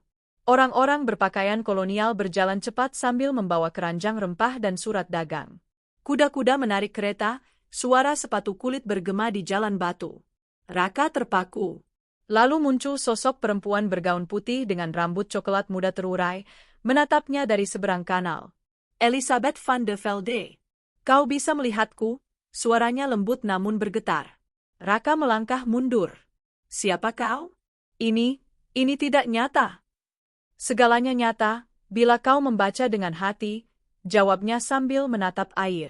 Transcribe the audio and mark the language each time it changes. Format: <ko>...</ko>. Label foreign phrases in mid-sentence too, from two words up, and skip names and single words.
<id>Orang-orang berpakaian kolonial berjalan cepat sambil membawa keranjang rempah dan surat dagang. Kuda-kuda menarik kereta, suara sepatu kulit bergema di jalan batu. Raka terpaku. Lalu muncul sosok perempuan bergaun putih dengan rambut coklat muda terurai, menatapnya dari seberang kanal. Elisabeth van de Velde. Kau bisa melihatku? Suaranya lembut namun bergetar. Raka melangkah mundur. Siapa kau? Ini tidak nyata. Segalanya nyata, bila kau membaca dengan hati, jawabnya sambil menatap air.</id>